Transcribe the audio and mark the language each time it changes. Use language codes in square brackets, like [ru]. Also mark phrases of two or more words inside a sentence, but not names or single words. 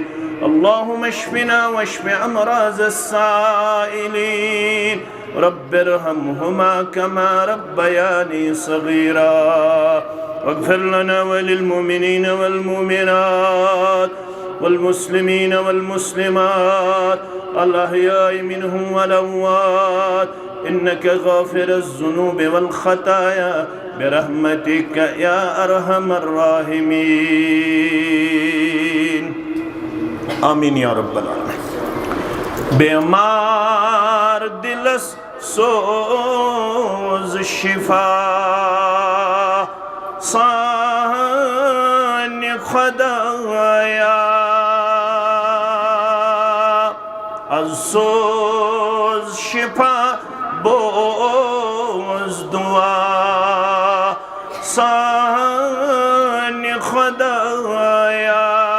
[ar] اللهم اشفنا واشف امراض السائلين رب ارحمهما كما ربياني صغيرا واغفر لنا وللمؤمنين والمؤمنات والمسلمين والمسلمات الأحياء منهم والأموات إنك غافر الذنوب والخطايا برحمتك يا أرحم الراحمين آمين يا رب العالمين [ks] بیمار دلس سوز شفا سان خدایا از سوز شفا بوز دعا سان خدایا